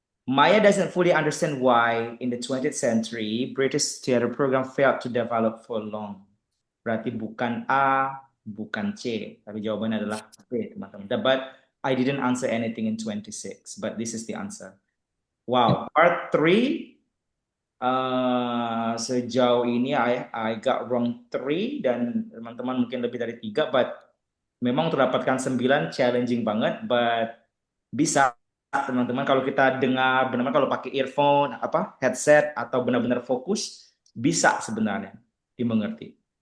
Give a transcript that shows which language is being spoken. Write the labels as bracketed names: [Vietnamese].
[English] Maya doesn't fully understand why in the 20th century British theater program failed to develop for long. [Indonesian] Berarti bukan A, bukan C, tapi jawabannya adalah B, teman-teman. [English] But I didn't answer anything in 26, but this is the answer. Wow, part 3. [Indonesian] Sejauh ini [English] I got wrong 3, [Indonesian] dan teman-teman mungkin lebih dari 3, but memang untuk dapatkan 9 challenging banget, but bisa teman-teman kalau kita dengar benar-benar, kalau pakai earphone, headset atau benar-benar fokus, bisa sebenarnya dimengerti.